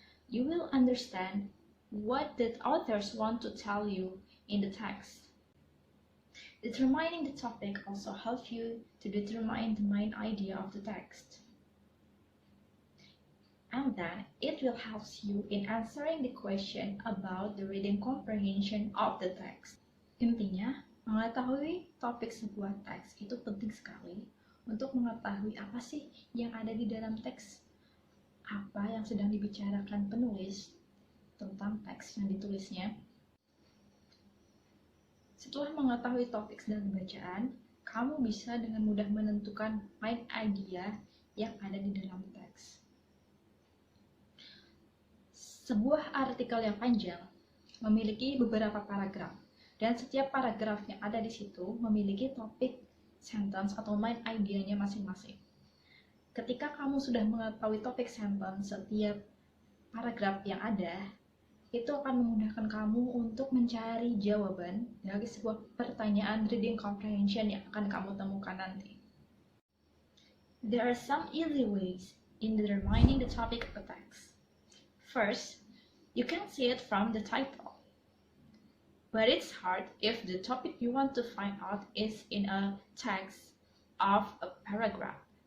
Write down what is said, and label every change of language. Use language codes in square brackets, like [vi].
[id] You will understand what the authors want to tell you in the text. Determining the topic also helps you to determine the main idea of the text. And then it will help you in answering the question about the reading comprehension of the text. Intinya, mengetahui topik sebuah teks itu penting sekali untuk mengetahui apa sih yang ada di dalam teks, apa yang sedang dibicarakan penulis tentang teks yang ditulisnya. Setelah mengetahui topik sedang bacaan, kamu bisa dengan mudah menentukan main idea yang ada di dalam teks. Sebuah artikel yang panjang memiliki beberapa paragraf, dan setiap paragraf yang ada di situ memiliki topik, sentence, atau main idenya masing-masing. Ketika kamu sudah mengetahui topik sentence setiap paragraf yang ada, itu akan memudahkan kamu untuk mencari jawaban dari sebuah pertanyaan reading comprehension yang akan kamu temukan nanti. [en] There are some easy ways in determining the topic of a text. First, you can see it from the title. But it's hard if the topic you want to find out is in a text of a paragraph.